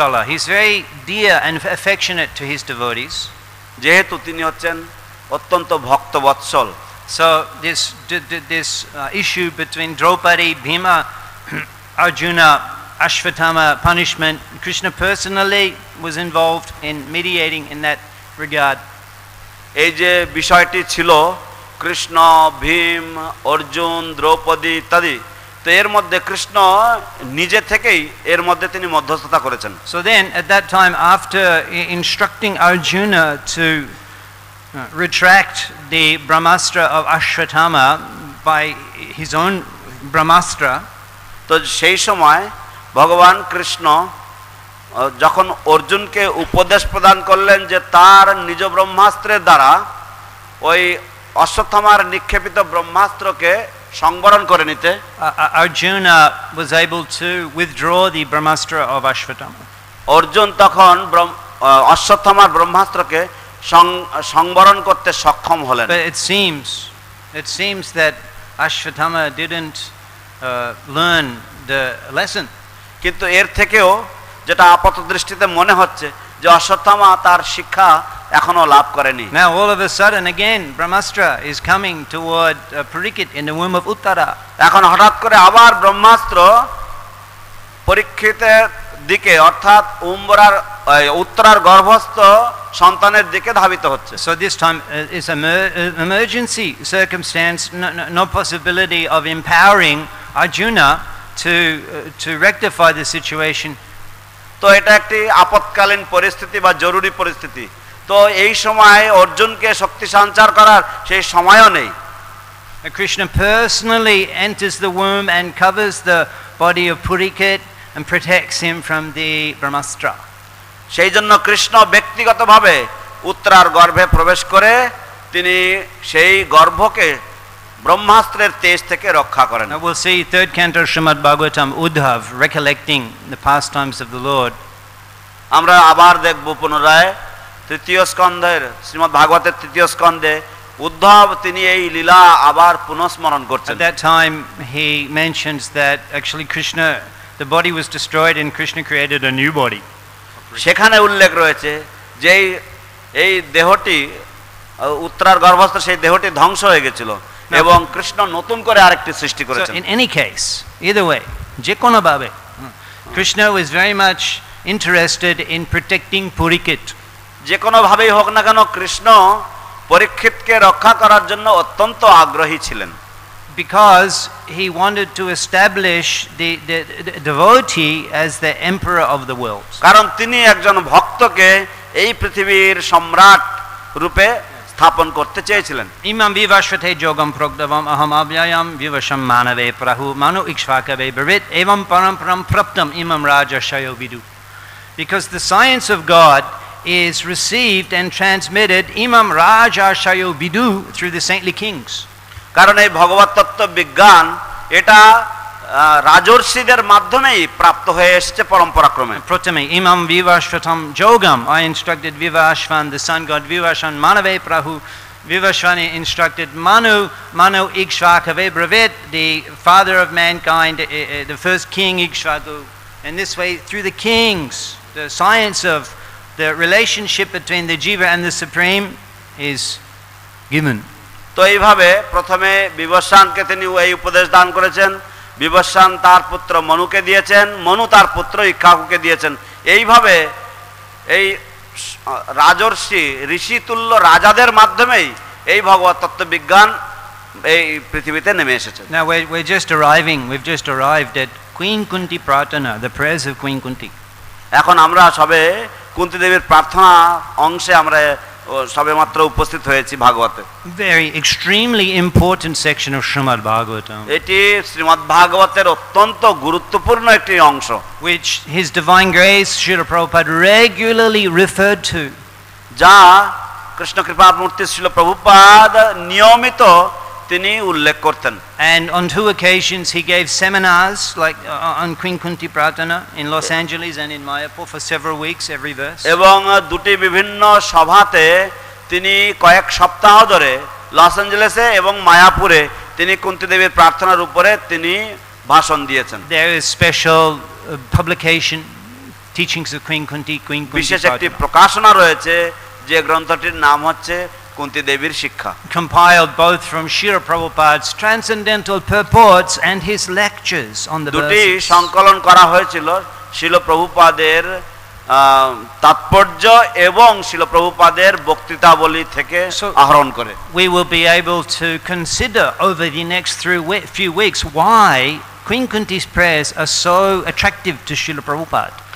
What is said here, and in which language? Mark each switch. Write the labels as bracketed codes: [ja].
[en] He is very dear and affectionate to his devotees. [bn] যেহেতু তিনি হচ্ছেন অত্যন্ত ভক্তবৎসল। [en] So this issue between Draupadi, Bhima, Arjuna, Ashvatthama punishment, Krishna personally was involved in mediating in that regard. [bn] এই যে বিষয়টি ছিল কৃষ্ণ, ভীম, অর্জুন, দ্রৌপদী ইত্যাদি, তো এর মধ্যে কৃষ্ণ নিজে থেকেই এর মধ্যে তিনি মধ্যস্থতা করেছেন। [en] So then at that time, after instructing Arjuna to retract the Brahmastra of Ashvatthama by his own Brahmastra, [bn] তো সেই সময় ভগবান কৃষ্ণ যখন অর্জুনকে উপদেশ প্রদান করলেন যে তার নিজ ব্রহ্মাস্ত্রের দ্বারা ওই অশ্বত্থামার নিক্ষেপিত ব্রহ্মাস্ত্রকে সংবরণ করে নিতে, [en] Arjuna was able to withdraw the Brahmastra of Ashvatthama. [bn] Arjun তখন অশ্বত্থামার ব্রহ্মাস্ত্রকে সংবরণ করতে সক্ষম হলেন। [en] But it seems that Ashvatthama didn't learn the lesson. [bn] কিন্তু এর থেকেও যেটা আপাত দৃষ্টিতে মনে হচ্ছে যে অশ্বত্থামা তার শিক্ষা এখনো লাভ করেনি। [en] Now all of a sudden again Brahmastra is coming toward Parikshit in the womb of Uttara. [bn] এখন হঠাৎ করে আবার ব্রহ্মাস্ত্র পরীক্ষিতের দিকে অর্থাৎ উত্তরার গর্ভস্থ সন্তানের দিকে ধাবিত হচ্ছে। [en] So this time is an emergency circumstance, no possibility of empowering Arjuna to rectify the situation. [bn] তো এটা একটি আপৎকালীন পরিস্থিতি বা জরুরি পরিস্থিতি। তো এই সময় অর্জুনকে শক্তি সঞ্চার করার সেই সময়ও নেই। [en] Krishna personally enters the womb and covers the body of Parikshit and protects him from the Brahmastra. [bn] সেই জন্য কৃষ্ণ ব্যক্তিগতভাবে উত্তরার গর্ভে প্রবেশ করে তিনি সেই গর্ভকে ব্রহ্মাস্ত্রের তেজ থেকে রক্ষা করেন। [en] Now we'll see third canto Srimad Bhagavatam Uddhav recollecting the pastimes of the Lord. [bn] আমরা আবার দেখব পুনরায় তৃতীয় স্কন্ধের শ্রীমদ্ ভাগবতের তৃতীয় স্কন্ধে উদ্ধব তিনি এই লীলা আবার পুনঃস্মরণ করছেন। [en] At that time he mentions that actually Krishna, the body was destroyed and Krishna created a new body. [bn] সেখানে উল্লেখ রয়েছে যে এই দেহটি উত্তরার গর্ভস্থ সেই দেহটি ধ্বংস হয়ে গেছিল এবং কৃষ্ণ নতুন করে আরেকটি সৃষ্টি করেছেন। [en] In any case, either way, [bn] যে কোনো ভাবে [en] Krishna was very much interested in protecting Parikshit. [bn] যে কোনো ভাবেই হোক না কেন কৃষ্ণ পরীক্ষিতকে রক্ষা করার জন্য অত্যন্ত আগ্রহী ছিলেন। [en] because he wanted to establish the devotee as the emperor of the world. [bn] কারণ তিনি একজন ভক্তকে এই পৃথিবীর সম্রাট রূপে স্থাপন করতে চেয়েছিলেন। [sa] Imam vivashvate yogam progdavam aham avyayam vivasham manave prahu manu ikshvakave bharit evam paramparam praptam imam raja shayo vidu. [en] Because the science of God is received and transmitted [sa] imam raja shayo vidu [en] through the saintly kings. [bn] কারণ এই ভগবত তত্ত্ব বিজ্ঞান এটা রাজর্ষিদের মাধ্যমেই প্রাপ্ত হয়ে এসেছে পরম্পরাক্রমে। [sa] Pratame imam vivashvatam yogam, [en] I instructed Vivashvan, the sun god Vivashvan, [sa] manave prahu, [en] Vivashvani instructed Manu [sa] ikshvakave bravit, [en] the father of mankind, the first king Ikshvaku. And this way, through the kings, the science of the relationship between the jiva and the supreme is given. [bn] তো এইভাবে প্রথমে বিবস্বানকে তিনি এই উপদেশ দান করেছেন, বিবস্বান তার পুত্র মনুকে দিয়েছেন, মনু তার পুত্র ইক্ষ্বাকুকে দিয়েছেন। এইভাবে এই রাজর্ষি ঋষিতুল্য রাজাদের মাধ্যমেই এই ভগবত তত্ত্ব বিজ্ঞান এই পৃথিবীতে নেমে এসেছে। [en] Now we've just arrived at Queen Kunti Pratana, the prayers of Queen Kunti. [bn] এখন আমরা সবে কুন্তি দেবীর প্রার্থনা অংশে আমরা সবে মাত্র উপস্থিত হয়েছি ভাগবতে। [en] Very extremely important section of Srimad Bhagavatam. [bn] এটি শ্রীমদ্ ভাগবতের অত্যন্ত গুরুত্বপূর্ণ একটি অংশ, [en] which His Divine Grace Srila Prabhupada regularly referred to. [bn] যা কৃষ্ণ কৃপা মূর্তি শ্রীল প্রভুপাদ নিয়মিত তিনি উল্লেখ করতেন। [en] And on 2 occasions he gave seminars like on Queen Kunti Pratana in Los Angeles and in Mayapur for several weeks every verse. [bn] এবং দুটি বিভিন্ন সভাতে তিনি কয়েক সপ্তাহ ধরে লস অ্যাঞ্জেলেসে এবং মায়াপুরে তিনি কুন্তি দেবীর প্রার্থনার উপরে তিনি ভাষণ দিয়েছেন। [en] There is special publication teachings of Queen Kunti [bn] বিশেষ একটি [en] Pratana. [bn] প্রকাশনা রয়েছে যে গ্রন্থটির নাম হচ্ছে কুন্তি দেবীর শিক্ষা, [en] compiled both from Srila Prabhupada's transcendental purports and his lectures on the [bn] দুটি [en] verses. [bn] সংকলন করা হয়েছিল শিল প্রভুপাদের তাৎপর্য এবং শিল প্রভুপাদের বক্তৃতাবলী থেকে আহরণ করে। [en] We will be able to consider over the next few weeks why Queen Kunti's prayers are so attractive to Srila Prabhupada.